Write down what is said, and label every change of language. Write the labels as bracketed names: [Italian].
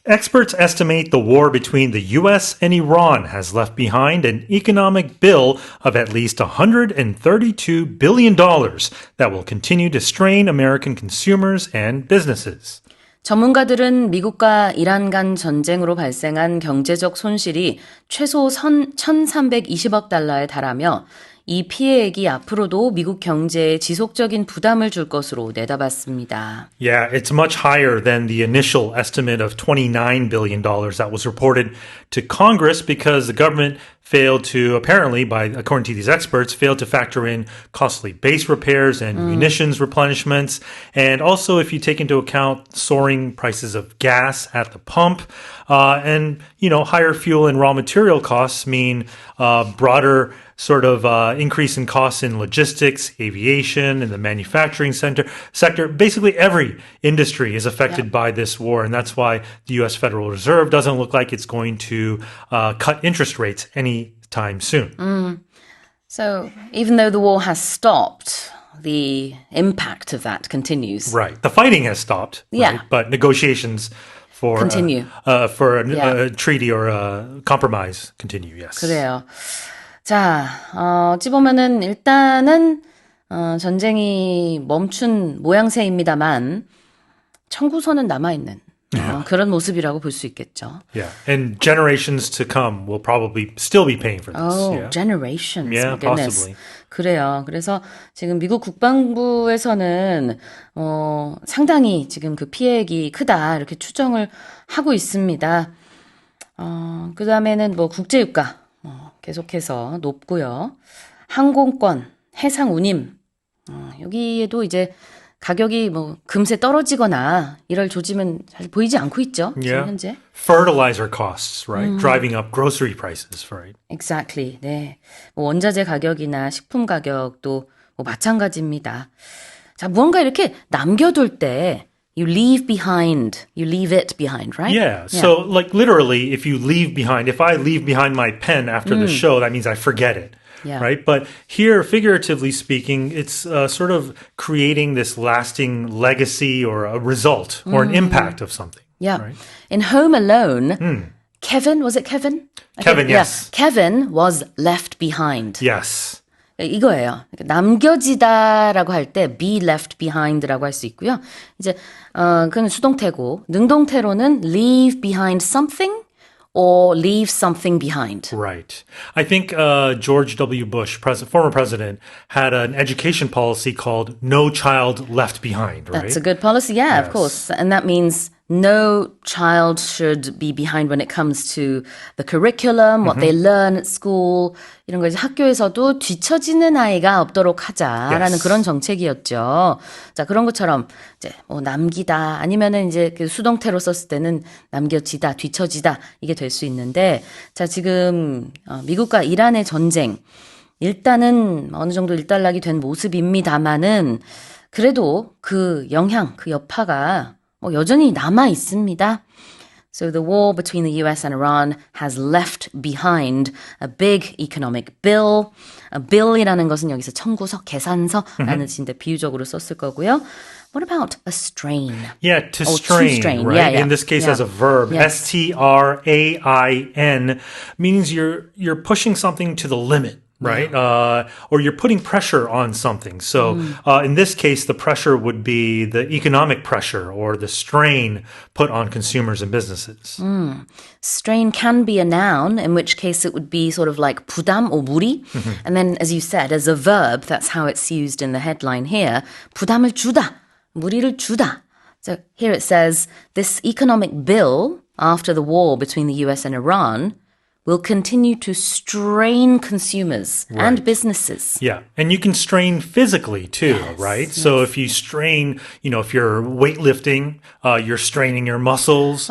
[English] Experts estimate the war between the U.S. and Iran has left behind an economic bill of at least $132 billion that will continue to strain American consumers and businesses. [Korean] 전문가들은 미국과 이란 간 전쟁으로 발생한 경제적 손실이 최소 1,320억 달러에 달하며 이 피해액이 앞으로도 미국 경제에 지속적인 부담을 줄 것으로 내다봤습니다. [English] Yeah, it's much higher than the initial estimate of $29 billion that was reported to Congress because the government failed to, apparently, according to these experts, failed to factor in costly base repairs and munitions replenishments. And also, if you take into account soaring prices of gas at the pump, and, higher fuel and raw material costs mean broader sort of increase in costs in logistics, aviation, and the manufacturing sector. Basically, every industry is affected by this war, and that's why the U.S. Federal Reserve doesn't look like it's going to cut interest rates anytime soon. So even though the war has stopped, the impact of that continues. Right. The fighting has stopped, right? But negotiations for continue. For a treaty or a compromise continue, yes. [Korean] 그래요. 자, 어찌 보면은 일단은 전쟁이 멈춘 모양새입니다만 청구서는 남아있는 그런 모습이라고 볼 수 있겠죠. [English] Yeah, and generations to come will probably still be paying for this. Oh, yeah. generations. Yeah, goodness. possibly. [Korean] 그래요. 그래서 지금 미국 국방부에서는 상당히 지금 그 피해액이 크다 이렇게 추정을 하고 있습니다. 그 다음에는 뭐 국제유가 계속해서 높고요. 항공권, 해상 운임 여기에도 이제 가격이 뭐 금세 떨어지거나 이럴 조짐은 잘 보이지 않고 있죠. 지금 현재. [English] Fertilizer costs, right? Driving up grocery prices, right? Exactly. [Korean] 네. 뭐 원자재 가격이나 식품 가격도 뭐 마찬가지입니다. 자, 무언가 이렇게 남겨둘 때 [English] you leave it behind, right? Yeah. So, like, literally, if I leave behind my pen after the show, that means I forget it. Yeah. Right? But here, figuratively speaking, it's sort of creating this lasting legacy or a result or an impact of something. Yeah. Right? In Home Alone, Kevin, was it Kevin? Kevin, yes. Yeah. Kevin was left behind. Yes. [Korean] 이거예요. 남겨지다라고 할 때 [English] be left behind [Korean] 라고 할 수 있고요. 이제 그건 수동태고 능동태로는 [English] leave behind something or leave something behind. Right. I think George W. Bush, former president, had an education policy called No Child Left Behind, right? That's a good policy. Yeah, of course. And that means no child should be behind when it comes to the curriculum, what they learn at school. [Korean] 이런 거 이제 학교에서도 뒤처지는 아이가 없도록 하자라는 그런 정책이었죠. 자, 그런 것처럼 이제 뭐 남기다 아니면은 이제 그 수동태로 썼을 때는 남겨지다, 뒤처지다 이게 될 수 있는데 자, 지금 미국과 이란의 전쟁 일단은 어느 정도 일단락이 된 모습입니다만은 그래도 그 영향, 그 여파가 여전히 남아 있습니다. [English] So the war between the US and Iran has left behind a big economic bill. [Korean] A bill이라는 것은 여기서 청구서, 계산서라는 뜻인데 비유적으로 썼을 거고요. [English] What about a strain? Yeah, to strain, right? Yeah. In this case, as a verb, strain means you're pushing something to the limit. Right? Or you're putting pressure on something. So in this case, the pressure would be the economic pressure or the strain put on consumers and businesses. Strain can be a noun, in which case it would be sort of like [Korean] 부담 [English] or [Korean] 무리. [English] And then, as you said, as a verb, that's how it's used in the headline here. [Korean] 부담을 주다, 무리를 주다. [English] So here it says, this economic bill after the war between the US and Iran will continue to strain consumers and businesses. Yeah. And you can strain physically too, right? Yes. So if you strain, if you're weightlifting, you're straining your muscles.